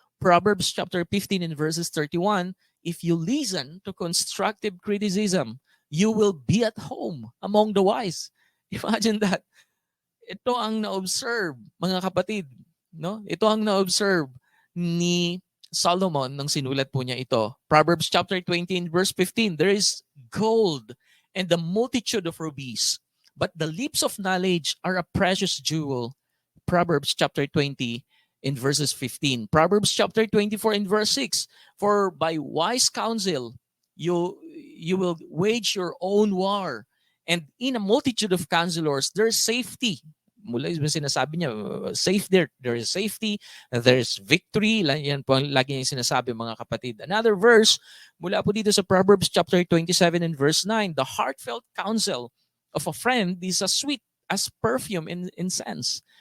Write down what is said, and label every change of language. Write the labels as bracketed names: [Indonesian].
[English] Proverbs chapter 15 in verses 31, if you listen to constructive criticism, you will be at home among the wise. Imagine that. [Filipino] Ito ang na-observe, mga kapatid. No? Ito ang na-observe ni Solomon nang sinulat po niya ito. [English] Proverbs chapter 20 in verse 15, there is gold and the multitude of rubies, but the lips of knowledge are a precious jewel. Proverbs chapter 20 in verses 15. Proverbs chapter 24 in verse 6, for by wise counsel you will wage your own war, and in a multitude of counselors there is safety. [Filipino] Mula yung sinasabi niya, [English] safe there is safety, there is victory. [Filipino] Yan po ang lagi yung sinasabi, mga kapatid. [English] Another verse, [Filipino] mula po dito sa [English] Proverbs chapter 27 and verse 9, the heartfelt counsel of a friend is as sweet as perfume in incense.